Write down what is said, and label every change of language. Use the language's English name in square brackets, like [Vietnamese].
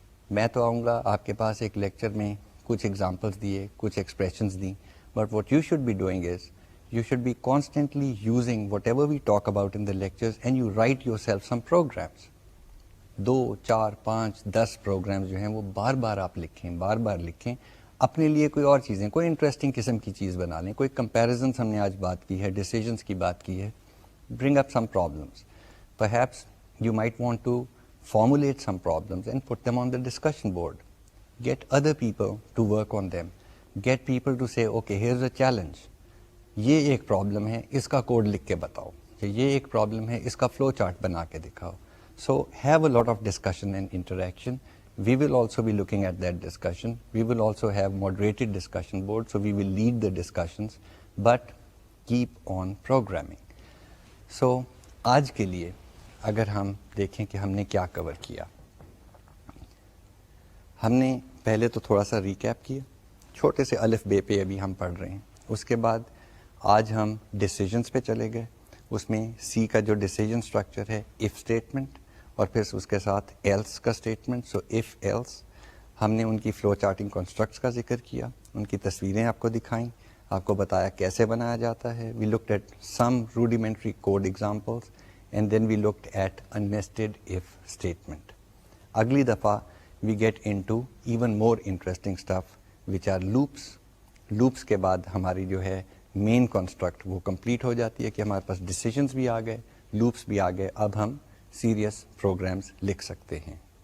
[Urdu] میں تو آؤں گا آپ کے پاس ایک لیکچر میں کچھ ایگزامپلس دیے, کچھ ایکسپریشنز دیں, [English] But what you should be doing is you should be constantly using whatever we talk about in the lectures and you write yourself some programs. [Urdu] 2, 4, 5, 10 programmes جو ہیں وہ بار بار آپ لکھیں, بار بار لکھیں اپنے لیے. کوئی اور چیزیں, کوئی انٹرسٹنگ قسم کی چیز بنا لیں, کوئی کمپیریزنس ہم نے آج بات کی ہے, ڈیسیجنس کی بات کی ہے. [English] Bring up some problems, perhaps you might want to formulate some problems and put them on the discussion board. Get other people to work on them. Get people to say, okay, here's a challenge. [Urdu] یہ ایک problem ہے, اس کا code لکھ کے بتاؤ. یہ ایک problem ہے, اس کا فلو چارٹ بنا کے دکھاؤ. [English] So have a lot of discussion and interaction. We will also be looking at that discussion. We will also have moderated discussion board, so we will lead the discussions but keep on programming. [Urdu] سو آج کے لیے اگر ہم دیکھیں کہ ہم نے کیا کور کیا, ہم نے پہلے تو تھوڑا سا ریکیپ کیا, چھوٹے سے الف بے پہ ابھی ہم پڑھ رہے ہیں. اس کے بعد آج ہم ڈیسیجنس پہ چلے گئے. اس میں سی کا جو ڈیسیجن اسٹرکچر ہے ایف اسٹیٹمنٹ اور پھر اس کے ساتھ ایلس کا اسٹیٹمنٹ. سو ایف ایلس ہم نے ان کی فلو چارٹنگ کنسٹرکٹس کا ذکر کیا, ان کی تصویریں آپ کو دکھائیں, آپ کو بتایا کیسے بنایا جاتا ہے. [English] We looked at some rudimentary code examples and then we looked at a nested if statement. [Urdu] اگلی دفعہ [English] We get into even more interesting stuff which are loops. [Urdu] Loops کے بعد ہماری جو ہے مین کنسٹرکٹ وہ کمپلیٹ ہو جاتی ہے کہ ہمارے پاس ڈیسیجنس بھی آ گئے, لوپس بھی آ گئے, اب ہم سیریس پروگرامز لکھ سکتے ہیں.